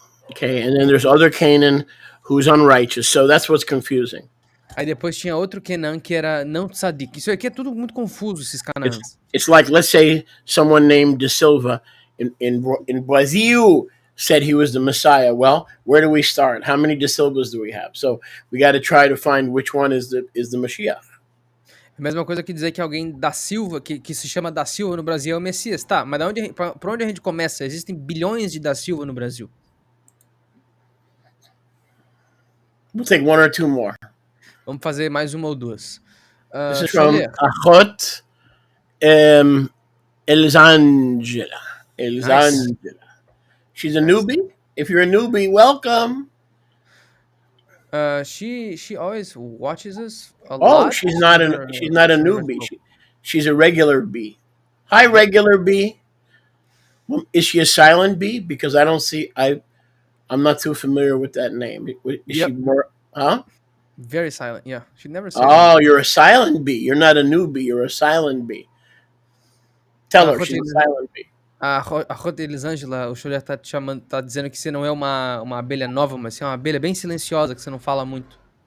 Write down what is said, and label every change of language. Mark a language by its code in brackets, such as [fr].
[en] Okay, and then there's other Canaan who's unrighteous. So that's what's confusing. [pt] Aí depois tinha outro Kenan que era não tzadik. Isso aqui é tudo muito confuso, esses Canaãs. [en] It's like, let's say someone named De Silva in Brazil said he was the Messiah. Well, where do we start? How many De Silvas do we have? So we got to try to find which one is the Mashiach. [pt] É a mesma coisa que dizer que alguém da Silva, que se chama da Silva no Brasil é o Messias. Tá, mas por onde a gente começa? Existem bilhões de da Silva no Brasil. [en] We'll take one or two more. [pt] Vamos fazer mais uma ou duas. [en] This is from Achot Elzangela. Nice. She's a newbie. If you're a newbie, welcome. She always watches us a lot. Oh, she's not a newbie. She's a regular bee. Hi, regular bee. Is she a silent bee? Because I don't see. I'm not too familiar with that name. Is she more? Huh? Very silent. Yeah, she never said. Oh, you're a silent bee. You're not a newbie. You're a silent bee. Tell her she's a silent bee. [pt] A Rota Elisângela, o Choler tá dizendo que você não é uma abelha nova, mas você é uma abelha bem silenciosa, que você não fala muito.